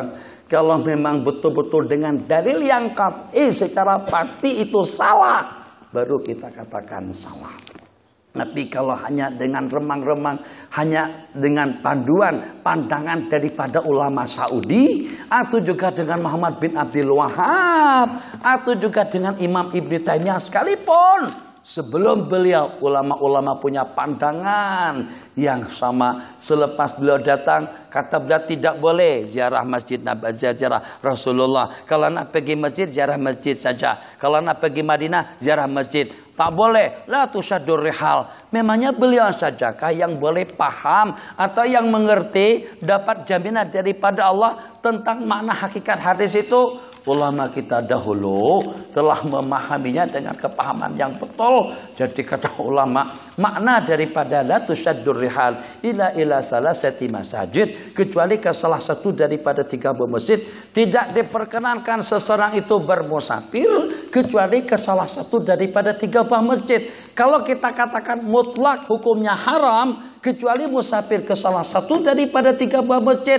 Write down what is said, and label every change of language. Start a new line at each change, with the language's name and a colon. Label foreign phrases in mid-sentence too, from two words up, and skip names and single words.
Malay: Kalau memang betul-betul dengan dalil yang qat'i secara pasti itu salah, baru kita katakan salah. Tapi kalau hanya dengan remang-remang, hanya dengan pandangan daripada ulama Saudi, atau juga dengan Muhammad bin Abdul Wahab, atau juga dengan Imam Ibn Taimiyah sekalipun, sebelum beliau, ulama-ulama punya pandangan yang sama. Selepas beliau datang, kata beliau tidak boleh ziarah masjid Nabi, ziarah Rasulullah. Kalau nak pergi masjid, ziarah masjid saja. Kalau nak pergi Madinah, ziarah masjid. Tak boleh,
Arabic: لا تشد الرحال.
Malay: Memangnya beliau sajakah yang boleh paham atau yang mengerti, dapat jaminan daripada Allah tentang makna hakikat hadis itu? Ulama kita dahulu telah memahaminya dengan kepahaman yang betul. Jadi kata ulama, makna daripada
Arabic: لا تشد الرحال إلا ثلاثة مساجد,
Malay: kecuali ke salah satu daripada 3 masjid. Tidak diperkenankan seseorang itu bermusafir kecuali ke salah satu daripada 3 masjid. Kalau kita katakan mutlak hukumnya haram kecuali musafir ke salah satu daripada 3 masjid.